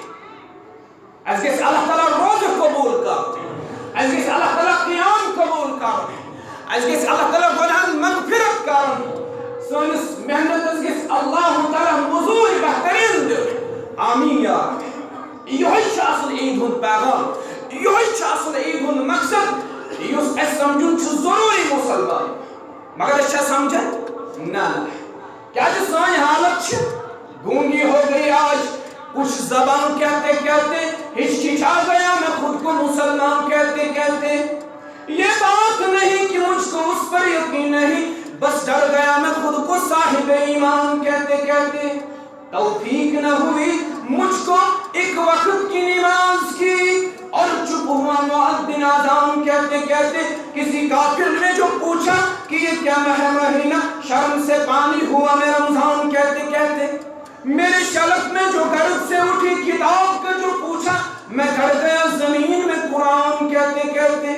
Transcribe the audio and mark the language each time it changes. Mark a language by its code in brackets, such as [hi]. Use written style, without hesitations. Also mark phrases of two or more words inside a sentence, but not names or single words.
[ks] اَسہِ گژھِ اللہ تعالیٰ روزٕ قبوٗل کرُن اَسہِ گژھِ اللہ تعالیٰ قیام قبوٗل کرُن اَسہِ گژھِ اللہ تعالیٰ گۄنہن مغفرت کرُن سٲنِس محنتس گژھِ اللہ تعالیٰ مٔزوٗرۍ بہتریٖن دِیُن [ar] آمیٖن یا رب [ks] یہے چھُ اصل عید ہُنٛد پیغام یہے چھُ اصل عید ہُنٛد مقصد یُس اَسہِ سمجھُن چھُ ضروٗری مُسلمان مگر أسۍ چھا سمجھان نہ کیٛازِ سٲنۍ حالت چھِ [ur] گونگی ہو گئی آج کچھ زبان کہتے کہتے ہچکچا گیا میں خود کو مسلمان کہتے کہتے یہ بات نہیں کہ مجھ کو اس پر یقین نہیں بس ڈر گیا میں خود کو صاحب ایمان کہتے کہتے توفیق نہ ہوئی مجھ کو ایک وقت کی نماز کی اور چپ ہوا مؤذن اذان کہتے کہتے کسی کافر نے جو پوچھا کہ یہ کیا مہینہ شرم سے پانی ہوا میں رمضان کہتے کہتے میرے شلق میں جو گرد سے اٹھی کتاب کا جو پوچھا میں گھر گیا زمین میں قرآن کہتے کہتے.